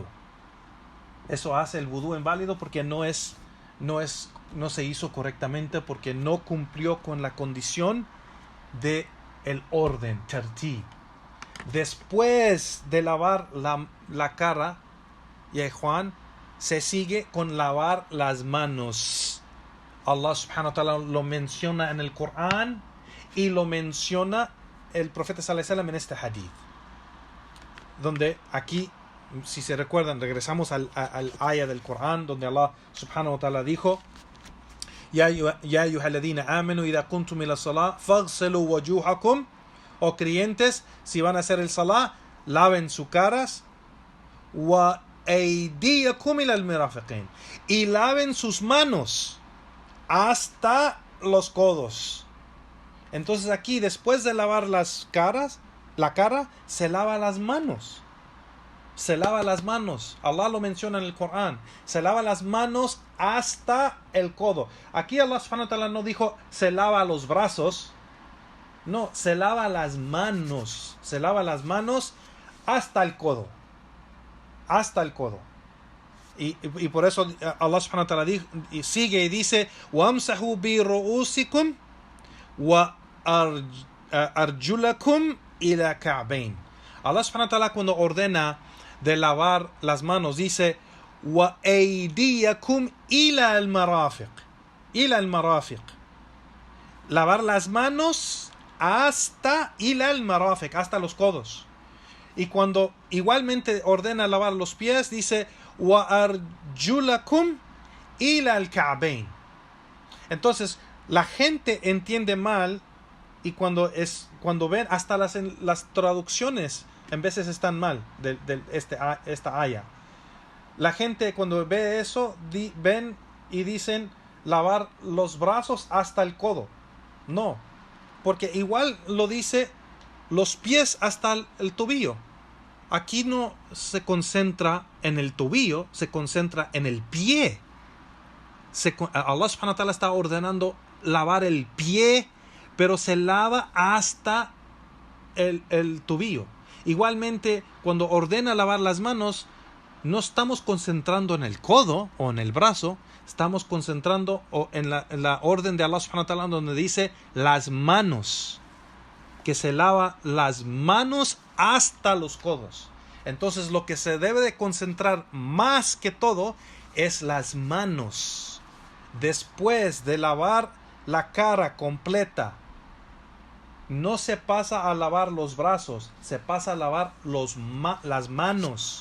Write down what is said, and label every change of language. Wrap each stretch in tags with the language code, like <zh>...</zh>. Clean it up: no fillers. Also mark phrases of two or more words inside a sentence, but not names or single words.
<es>Eso hace el vudú inválido porque no se hizo correctamente, porque no cumplió con la condición de el orden, tartib. Después de lavar la cara, y Juan, se sigue con lavar las manos.</es> <ar>الله سبحانه وتعالى</ar> <es>lo menciona en el Corán y lo menciona el profeta</es> <ar>صلى الله عليه وسلم</ar> <es>en este hadith, donde aquí, si se recuerdan, regresamos al ayah del Corán, donde</es> <ar>الله سبحانه وتعالى</ar> <es>dijo:</es> <ar>يا أيها الذين آمنوا إذا كنتم إلى صلاة فاغسلوا وجوهكم.</ar> <es>O creyentes, si van a hacer el salah, laven sus caras.</es> <ar>وأيديكم إلى المرافقين.</ar> <es>Y laven sus manos hasta los codos. Entonces aquí, después de lavar la cara, se lava las manos. Se lava las manos. Allah lo menciona en el Corán. Se lava las manos hasta el codo. Aquí</es> <ar>الله سبحانه وتعالى</ar> <es>no dijo se lava los brazos. No, se lava las manos. Se lava las manos hasta el codo. Hasta el codo. Y por eso</es> <ar>الله سبحانه وتعالى</ar> <es>sigue y dice:</es> <ar>وَامْسَحُوا بِرُؤُوسِكُمْ وَأَرْجُلَكُمْ إِلَى كَعْبَيْنِ. الله سبحانه وتعالى,</ar> <es>cuando ordena de lavar las manos, dice:</es> <ar>وَأَيْدِيَكُمْ إِلَى الْمَرَافِقِ. إِلَى الْمَرَافِقِ.</ar> <es>Lavar las manos hasta</es> <ar>إِلَى الْمَرَافِقِ,</ar> <es>hasta los codos. Y cuando igualmente ordena lavar los pies, dice:</es> <ar>وَأَرْجُلَكُمْ إِلَى الْكَعْبَيْنِ.</ar> <es>Entonces, la gente entiende mal, y cuando ven, hasta las traducciones en veces están mal de esta aya. La gente cuando ve eso, ven y dicen lavar los brazos hasta el codo. No, porque igual lo dice los pies hasta el tobillo. Aquí no se concentra en el tobillo, se concentra en el pie.</es> <ar>الله سبحانه وتعالى</ar> <es>está ordenando lavar el pie, pero se lava hasta el tobillo. Igualmente, cuando ordena lavar las manos, no estamos concentrando en el codo o en el brazo, estamos concentrando en la orden de</es> <ar>الله سبحانه وتعالى,</ar> <es>donde dice las manos, que se lava las manos hasta los codos. Entonces, lo que se debe de concentrar más que todo es las manos. Después de lavar la cara completa, no se pasa a lavar los brazos, se pasa a lavar las manos.</es>